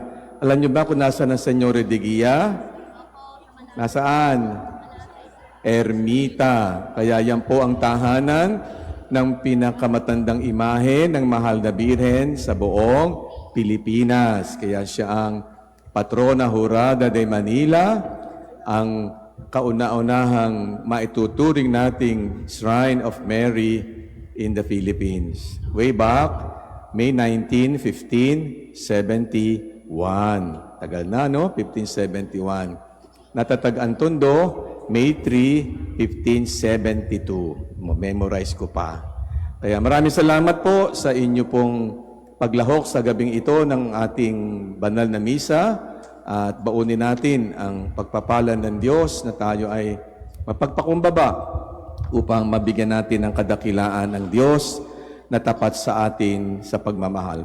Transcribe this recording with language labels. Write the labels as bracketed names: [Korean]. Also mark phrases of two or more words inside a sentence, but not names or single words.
[Filipino] Alam niyo ba kung nasaan ang Señora de Guia? Nasaan? Ermita. Kaya yan po ang tahanan ng pinakamatandang imahe ng Mahal na Birhen sa buong Pilipinas. Kaya siya ang [Spanish] patrona jurada de Manila, [Filipino] ang kauna-unahang maituturing nating [English] Shrine of Mary in the Philippines. Way back, May 19, 1571. [Filipino] Tagal na, no? 1571. Natatag-an Tondo, May 3, 1572. Memorize ko pa. Kaya maraming salamat po sa inyo pong paglahok sa gabing ito ng ating banal na misa at baunin natin ang pagpapala ng Diyos na tayo ay mapagpakumbaba upang mabigyan natin ng kadakilaan ng Diyos na tapat sa atin sa pagmamahal.